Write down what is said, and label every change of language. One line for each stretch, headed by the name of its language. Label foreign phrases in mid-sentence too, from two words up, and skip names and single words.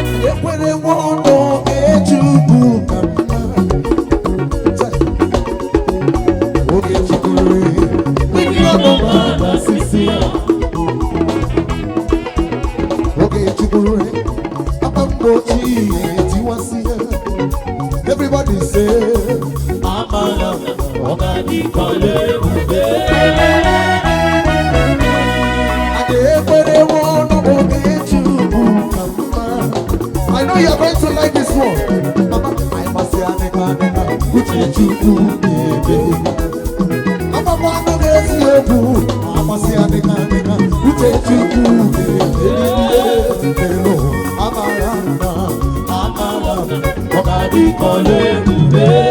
Igbo: Ekwere m ọnụ oge Chukwu ka mma. Oge Chukwu rere, ndị ọnụ m agbasisi ya. Oge Chukwu rere, papa m ochie tiwasị ya.
English: Everybody say,
Igbo: Amara, ọ ga-adị ka ọla ebube. "Anyị ekwere nwe ọnụ bụ gị Chukwu ka mma."
English: I know you are going to like this one. Mama, I must say,
Igbo: "Adịka, adịka, uche Chukwu na-eme." Agbakwa anụ ga-esi okwu. Amasị, "Adịka, adịka, uche Chukwu na-eme." Amara, amara, amara. Ọ ga-adị ka ọlụ ebube.